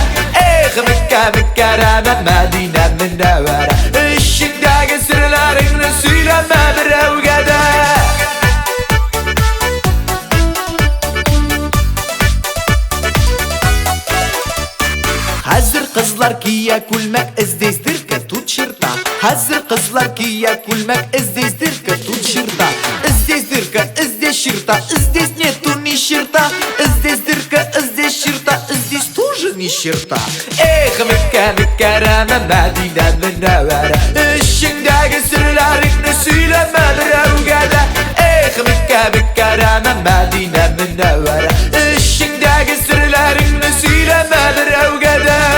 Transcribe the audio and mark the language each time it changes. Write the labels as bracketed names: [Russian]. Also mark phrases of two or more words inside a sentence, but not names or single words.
[Tatar] Эх, Мәккә мөкәррәмә, Мәдинә мөнәввәрә, эчеңдәге серләреңне сөйләмә берәүгә дә. Хәзер кызлар кия күлмәк, [Russian] здесь дырка, тут черта. [Tatar] Хәзер кызлар кия күлмәк, [Russian] здесь дырка, тут черта. Здесь дырка, здесь черта, здесь нету ни черта. Здесь дырка, здесь черта, здесь тоже ни черта. [Tatar] Эх, Мәккә мөкәррәмә, Мәдинә мөнәввәрә, эчеңдәге серләреңне сөйләмә берәүгә дә. Эх, Мәккә мөкәррәмә, Мәдинә мөнәввәрә, эчеңдәге серләреңне сөйләмә берәүгә дә.